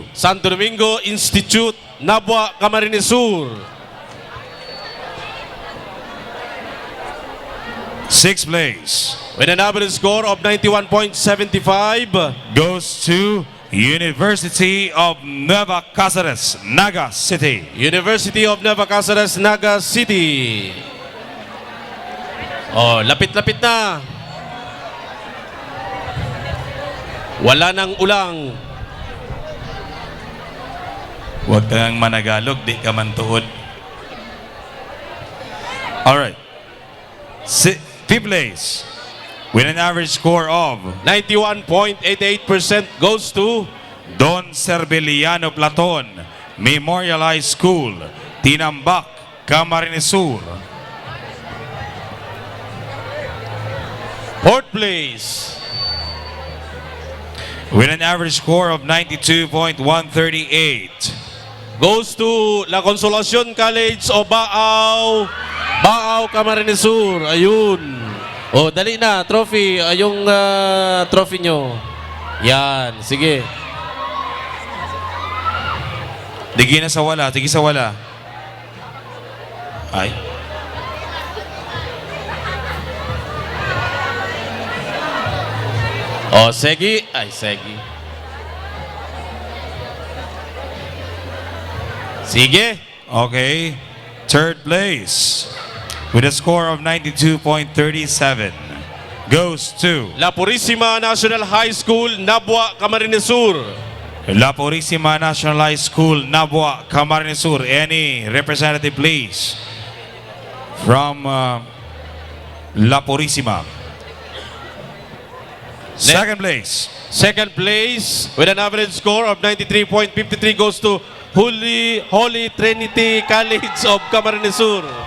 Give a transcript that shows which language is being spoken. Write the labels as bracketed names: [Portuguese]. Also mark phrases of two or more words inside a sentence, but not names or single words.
[English] Santo Domingo Institute, Nabua, Camarines Sur. 6th place with an average score of 91.75 goes to University of Nueva Cáceres, Naga City. University of Nueva Cáceres, Naga City. [Filipino] Oh, lapit-lapit na. Wala nang ulang. Huwag kang managalog, di ka man tuod. [English] Alright. 5th place with an average score of 91.88% goes to Don Cerveliano Platon Memorial High School, Tinambak, Camarines Sur. 4th place with an average score of 92.138. Goes to La Consolacion College o Baaw. Baaw, Camarines Sur. [Filipino] Ayun. O, dali na. Trophy. Yung trophy nyo. Yan. Sige. [Bikol] Digi na sa wala, digi sa wala. Ay. [Filipino] O, Segi. Ay, Segi. Sige. [English] Okay. Third place with a score of 92.37 goes to La Purísima National High School, Nabwa, Camarines Sur. La Purísima National High School, Nabwa, Camarines Sur. Any representative, please, from La Purísima. Second place. Second place with an average score of 93.53 goes to Holy Trinity College of Camarines Sur.